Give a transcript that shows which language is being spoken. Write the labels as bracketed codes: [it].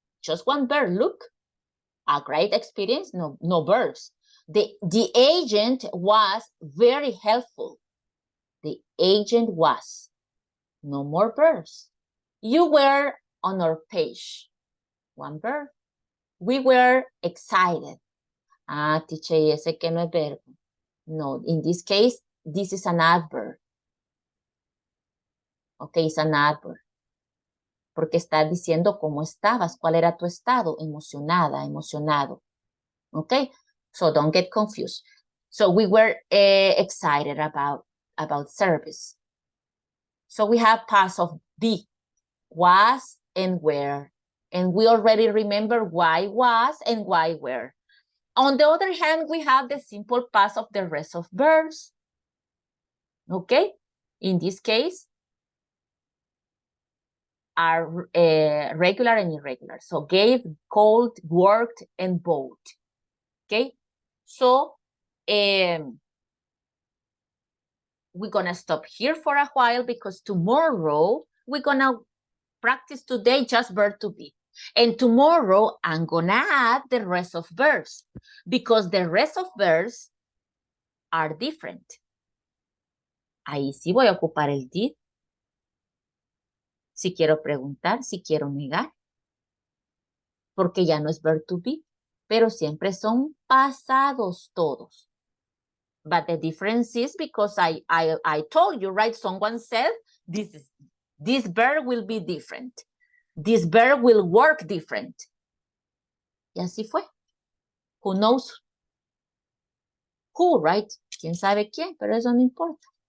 [en] Just one verb, look, a great experience, no verbs. The agent was very helpful. The agent was, no more verbs. You were on our page, one verb. We were excited. [es] Ah, teacher, ese que no es verbo. [en] No, in this case, this is an adverb. Okay, it's an adverb. [es] Porque está diciendo cómo estabas, cuál era tu estado, emocionada, emocionado. [en] Okay, so don't get confused. So we were excited about service. So we have past of be, was and were. And we already remember why was and why were. On the other hand, we have the simple past of the rest of verbs. Okay, in this case, are regular and irregular. So gave, called, worked, and bought. Okay, so we're gonna stop here for a while because tomorrow we're gonna practice today just verb to be. And tomorrow I'm gonna add the rest of verbs because the rest of verbs are different. [es] Ahí sí voy a ocupar el did. Si quiero preguntar, si quiero negar. Porque ya no es verb to be, pero siempre son pasados todos. [en] But the difference is because I told you, right? Someone said this verb will be different. This verb will work different. [es] Y así fue. [en] Who knows who, right? [es] ¿Quién sabe quién? Pero eso no importa.